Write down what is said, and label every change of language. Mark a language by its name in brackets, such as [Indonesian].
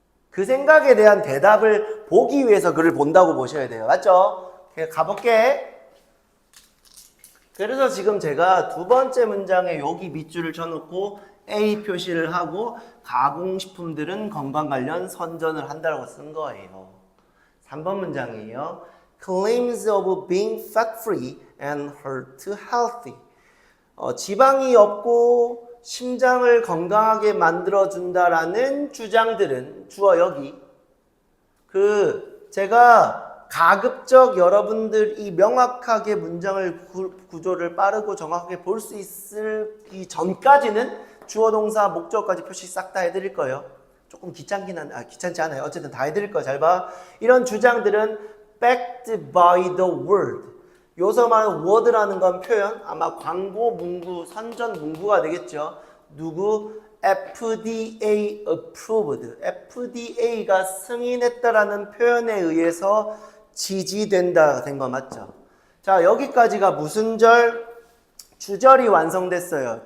[Korean] 그 생각에 대한 대답을 보기 위해서 글을 본다고 보셔야 돼요. 맞죠? 가볼게. 그래서 지금 제가 두 번째 문장에 여기 밑줄을 쳐놓고 A 표시를 하고 가공식품들은 건강 관련 선전을 한다고 쓴 거예요. 3번 문장이에요. [English] Claims of being fat-free and heart-healthy. [Korean] 지방이 없고 심장을 건강하게 만들어준다라는 주장들은 주어 여기. 제가 가급적 여러분들이 명확하게 문장을 구조를 빠르고 정확하게 볼 수 있기 전까지는 주어 동사 목적어까지 표시 싹 다 해드릴 거예요. 조금 귀찮지 않아요. 어쨌든 다 해드릴 거예요. 잘 봐. 이런 주장들은 [English] backed by the word. [Korean] 여기서 말하는 word라는 건 표현, 아마 광고 문구, 선전 문구가 되겠죠. 누구? FDA approved. FDA가 승인했다라는 표현에 의해서 지지된다 된 거 맞죠? 자, 여기까지가 무슨 절? 주절이 완성됐어요.